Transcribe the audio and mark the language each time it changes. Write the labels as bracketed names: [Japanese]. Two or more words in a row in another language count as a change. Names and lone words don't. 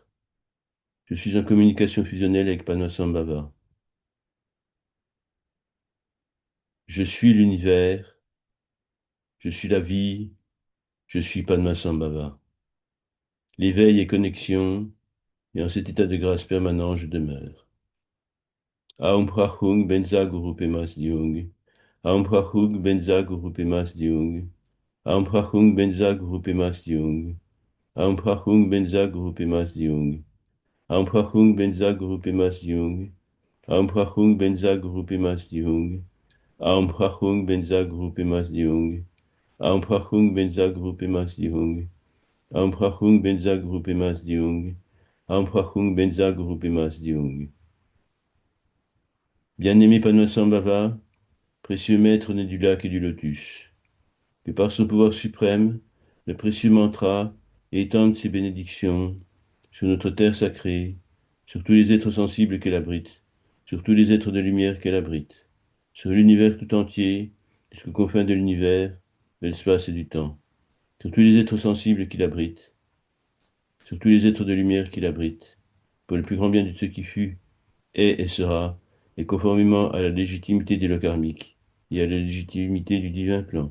[French] Je suis en communication fusionnelle avec Padmasambhava. Je suis l'univers. Je suis la vie. Je suis Padmasambhava. L'éveil et connexion, et en cet état de grâce permanent, je demeure. [Sanskrit] Aum Prachung Benza Guru Pemas Diung. Aum Prachung Benza Guru Pemas Diung. Aum Prachung Benza Guru Pemas Diung. Aum Prachung Benza Guru Pemas Diung. Aum Prachung Benza Guru Pemas Diung. Aum Prachung Benza Guru Pemas Diung. Aum Prachung Benza Guru Pemas Diung. Aum Prachung Benza Guru Pemas Diung. Aum Prachung Benza Guru Pemas Diung. Aum Prachung Benza Guru Pemas Diung. [French] Bien-aimé Padmasambhava, précieux maître né du lac et du lotus, que par son pouvoir suprême, le précieux mantra étende ses bénédictions sur notre terre sacrée, sur tous les êtres sensibles qu'elle abrite, sur tous les êtres de lumière qu'elle abrite, sur l'univers tout entier, jusqu'aux confins de l'univers, de l'espace et du temps, sur tous les êtres sensibles qu'il abrite, sur tous les êtres de lumière qu'il abrite, pour le plus grand bien de ce qui fut, est et sera, et conformément à la légitimité des lois karmiques et à la légitimité du divin plan.